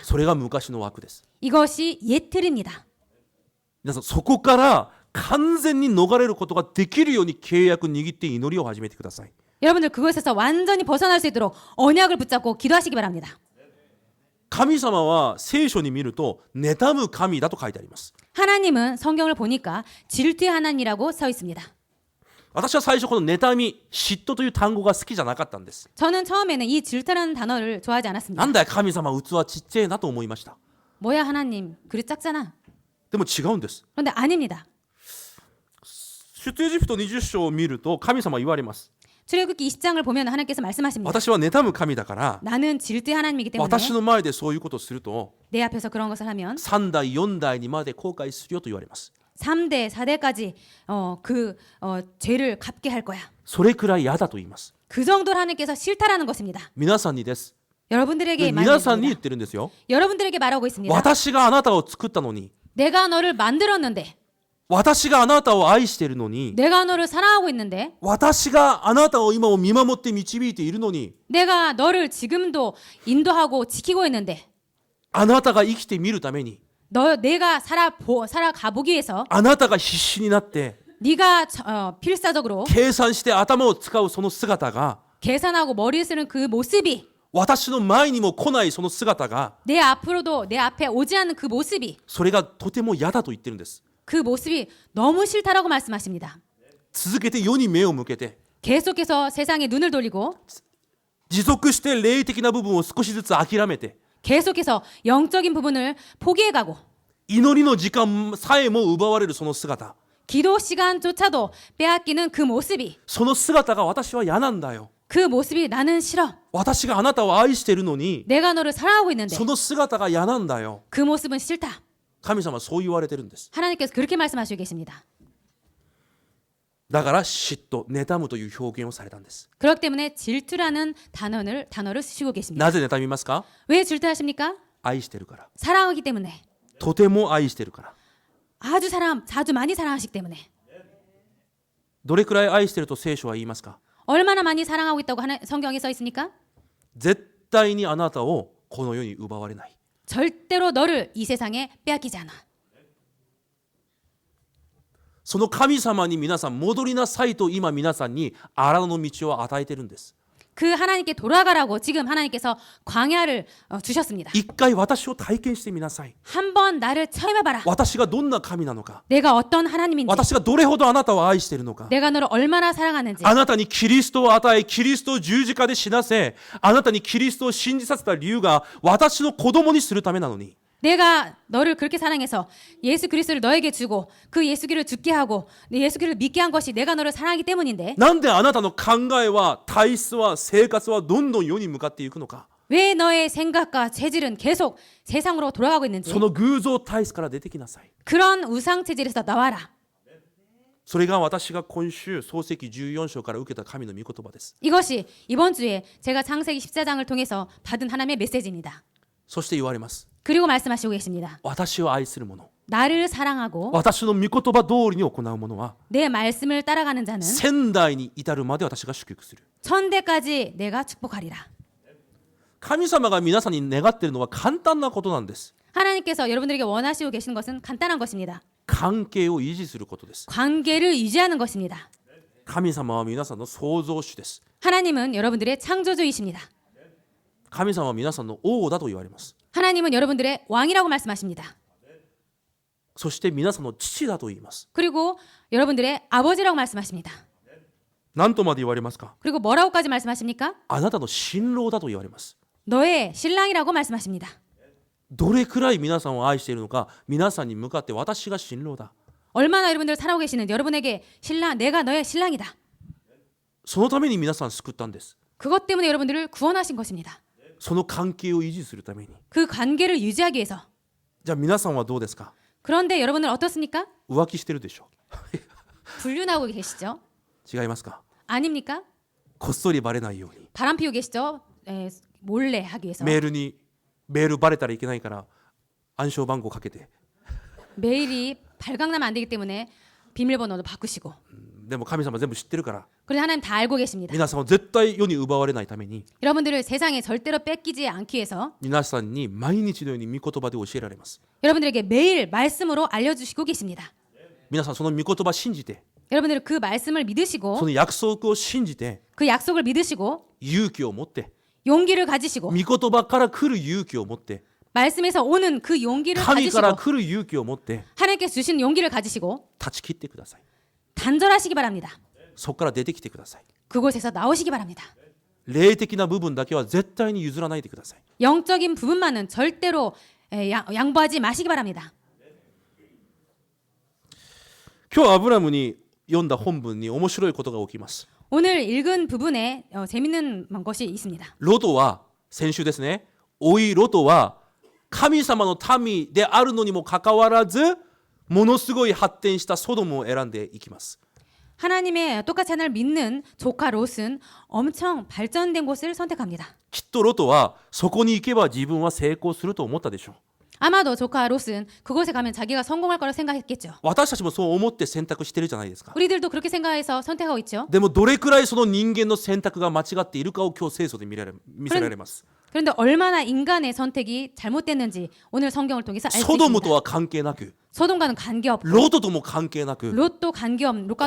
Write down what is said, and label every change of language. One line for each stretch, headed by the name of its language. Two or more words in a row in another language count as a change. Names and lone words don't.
Japanese: それが昔の枠です。
Korean: 이것이 옛 틀입니다.
Japanese: 皆さんそこから完全に逃れることができるように契約握って祈りを始めてください。
Korean: 여러분들 그것에서 완전히 벗어날 수 있도록 언약을 붙잡고 기도하시기 바랍니다.
Japanese: 神様は聖書に見ると妬む神だと書いてあります。
Korean: 하나님은 성경을 보니까 질투의 하나님이라고 써 있습니다.
Japanese: 私は最初この妬み、嫉妬という単語が好きじゃなかったんです。
Korean: 저는 처음에는 이 질투라는 단어를 좋아하지 않았습니다.
Japanese: なんだよ神様器ちっちゃいなと思いました。
Korean: 뭐야 하나님 그릇 작잖아.
Japanese: でも違うんです。
Korean: 그런데 아닙니다.
Japanese: 出エジプト20章を見ると神様は言われます。
Korean: 출애굽기 20장을 보면 하나님께서 말씀하십니다.
Japanese: 私は妬む神だから
Korean: 나는 질투의 하나님이기 때문에
Japanese: 私の前でそういうことをすると
Korean: 내 앞에서 그런 것을 하면
Japanese: 3 代4代にまで後悔するよと言われます。
Korean: 3대 4대까지 죄를 갚게 할 거야.
Japanese: それくらい嫌だと言います。
Korean: 그 정도로 하나님께서 싫다라는 것입니다.
Japanese: 皆さんにです。
Korean: 여러분들에게
Japanese: 皆さんに言っ
Korean: 말합니다.
Japanese: てるんですよ。
Korean: 여러분들에게 말하고 있습니다.
Japanese: 私があなたを作ったのに、
Korean: 내가 너를 만들었는데
Japanese: 私があなたを愛しているのに、
Korean: 내가 너를 사랑하고 있는데
Japanese: 私があなたを今も見守って導いているのに、
Korean: 내가 너를 지금도 인도하고 지키고 있는데
Japanese: あなたが生きてみるために、
Korean: 내가 살아가 보기 위해서
Japanese: あなたが必死になって
Korean: 네가 필사적으로
Japanese: 計算して頭を使うその姿が、
Korean: 계산하고 머리를 쓰는 그 모습이
Japanese: 私の前にも来ないその姿が、
Korean: 내 앞으로도 내 앞에 오지 않는 그 모습이
Japanese: それがとても嫌だと言ってるんです。
Korean: 그 모습이 너무 싫다라고 말씀하십니다.
Japanese: 続けて世に目を向けて、
Korean: 계속해서 세상에 눈을 돌리고
Japanese: 持続して霊的な部分を少しずつ諦めて、
Korean: 계속해서 영적인 부분을 포기해가고
Japanese: 祈りの時間さえも奪われるその姿、
Korean: 기도 시간조차도 빼앗기는 그 모습이
Japanese: その姿が私は嫌なんだよ。
Korean: 그 모습이 나는 싫어.
Japanese: 私があなたを愛しているのに、
Korean: 내가 너를 사랑하고 있는데
Japanese: その姿が嫌なんだよ。
Korean: 그 모습은 싫다.
Japanese: 神様はそう言われてるんです。
Korean: 하나님께서 그렇게 말씀하시고 계십니다.
Japanese: だから嫉妬、妬むという表現をされたんです。
Korean: 그렇기 때문에 질투라는 단어를 쓰시고 계십니다.
Japanese: なぜ妬みますか？
Korean: 왜 질투하십니까?
Japanese: 愛してるから。
Korean: 사랑하기 때문에.
Japanese: とても愛してるから。
Korean: 아주 많이 사랑하시기 때문에.
Japanese: どれくらい愛してると聖書は言いますか？
Korean: 얼마나 많이 사랑하고 있다고 성경에 써 있습니까?
Japanese: 絶対にあなたをこの世に奪われない。
Korean: 절대로 너를 이 세상에 빼앗기지 않아.
Japanese: その神様に皆さん戻りなさいと今皆さんに荒野の道を与えてるんです。
Korean: 그 하나님께 돌아가라고 지금 하나님께서 광야를 주셨습니다.
Japanese: 一回私を体験してみなさい。
Korean: 한번 나를 체험해봐라.
Japanese: 私がどんな神なのか、
Korean: 내가 어떤 하나님인지,
Japanese: 私がどれほどあなたを愛しているのか、
Korean: 내가 너를 얼마나 사랑하는지,
Japanese: あなたにキリストを与え、キリストを十字架で死なせ、あなたにキリストを信じさせた理由が私の子供にするためなのに、
Korean: 내가 너를 그렇게 사랑해서 예수 그리스도를 너에게 주고 그 예수 그리스도를 죽게 하고 예수 그리스도를 믿게 한 것이 내가 너를 사랑하기 때문인데
Japanese: なんであなたの考えは、体質は、生活はどんどん世に向かっていくのか。
Korean: 왜 너의 생각과 체질은 계속 세상으로 돌아가고 있는지
Japanese: その偶像体質から出てきなさい。
Korean: 그런 우상 체질에서 나와라.
Japanese: それが私が今週創世記14章から受けた神の御言葉です。
Korean: 이것이 이번 주에 제가 창세기 14장을 통해서 받은 하나님의 메시지입니다.
Japanese: そして言われます。
Korean: 그리고 말씀하시고 계십니다.
Japanese: 私を愛する者、
Korean: 나를 사랑하고
Japanese: 私の御言葉通りに行う者は
Korean: 내 말씀을 따라가는 자는
Japanese: 千代に至るまで私が祝福する。
Korean: 천대까지 내가 축복하리라.
Japanese: 神様が皆さんに願っているのは簡単なことなんです。
Korean: 하나님께서 여러분들에게 원하시고 계시는 것은 간단한 것입니다.
Japanese: 関係を維持することです。
Korean: 관계를 유지하는 것입니다.
Japanese: 神様は皆さんの創造主です。
Korean: 하나님은 여러분들의 창조주이십니다.
Japanese: 神様は皆さんの王だと言われます。
Korean: 하나님은 여러분들의 왕이라고 말씀하십니다.
Japanese: そして皆さんの父だと言います。
Korean: 그리고 여러분들의 아버지라고 말씀하십니다.
Japanese: 何とまで言われますか？
Korean: 그리고 뭐라고까지 말씀하십니까?
Japanese: あなたの新郎だと言われます。
Korean: 너의 신랑이라고 말씀하십니다.
Japanese: どれくらい皆さんを愛しているのか、皆さんに向かって私が新郎だ。
Korean: 얼마나 여러분들 살아오고 계시는지 여러분에게 내가 너의 신랑이다.
Japanese: そのために皆さん救ったんです。
Korean: 그것 때문에 여러분들을 구원하신 것입니다.
Japanese: その関係を維持するために。
Korean: 그 관계를 유지하기 위해서.
Japanese: じゃあ皆さんはどうですか？
Korean: 그런데 여러분은 어떻습니까?
Japanese: 浮気してるでしょ。
Korean: 불륜하고 계시죠?
Japanese: 違いますか？
Korean: 아닙니까?
Japanese: こっそりバレないように。
Korean: 바람 피우고 계시죠? 몰래 하기 위해서.
Japanese: メールバレたらいけないから暗証番号かけて。
Korean: 메일이 발각나면 안 되기 때문에 비밀번호도 바꾸시고.
Japanese: でも神様全部知ってるから、
Korean: 그런데 하나님 다 알고 계십니다.
Japanese: 皆さんを絶対世に奪われないために、
Korean: 여러분들을 세상에 절대로 뺏기지 않기 위해서
Japanese: 皆さんに毎日のように御言葉で教えられます。
Korean: 여러분들에게 매일 말씀으로 알려주시고 계십니다.
Japanese: 皆さんその御言葉信じて、
Korean: 여러분들은 그 말씀을
Japanese: そ
Korean: 믿으시고
Japanese: の約束を信じて
Korean: 그 약속을 믿으시고
Japanese: 勇気を持って
Korean: 용기를 가지시고
Japanese: 御言葉から来る勇気を持って
Korean: 말씀에서 오는 그 용기를
Japanese: 神から
Korean: 가지시고
Japanese: 来る勇気を持って
Korean: 하나님께서 주신 용기를 가지시고
Japanese: 断ち切ってください。
Korean: 단절하시기 바랍니다.
Japanese: そこから出てきてください。
Korean: 그곳에서 나오시기 바랍니다.
Japanese: 霊的な部分だけは絶対に譲らないでください。
Korean: 영적인 부분만은 절대로 양보하지 마시기 바랍니다.
Japanese: 今日アブラムに読んだ本文に面白いことが起きます。
Korean: 오늘 읽은 부분에 재밌는 것이 있습니다.
Japanese: ロトは先週ですね。おいロトは神様の民であるのにもかかわらずものすごい発展したソドムを選んでいきます。
Korean: 하나님의 똑같이 하나님을 믿는 조카 롯은 엄청 발전된 곳을 선택합니다.
Japanese: きっとロトはそこに行けば自分は成功すると思ったでしょう。
Korean: 아마도 조카 롯은 그곳에 가면 자기가 성공할 거라 생각했겠죠.
Japanese: 私たちもそう思って選択してるじゃないですか。
Korean: 우리들도 그렇게 생각해서 선택하고 있죠.
Japanese: でもどれくらいその人間の選択が間違っているかを今日聖書で見せられます。
Korean: 그런데 얼마나 인간의 선택이 잘못됐는지 오늘 성경을 통해서 알 수
Japanese: ソドム
Korean: 있습니다.
Japanese: とは関係なく
Korean: 소돔과는 관계없고
Japanese: ロトとも関係なく
Korean: 롯도 관계없는 롯과도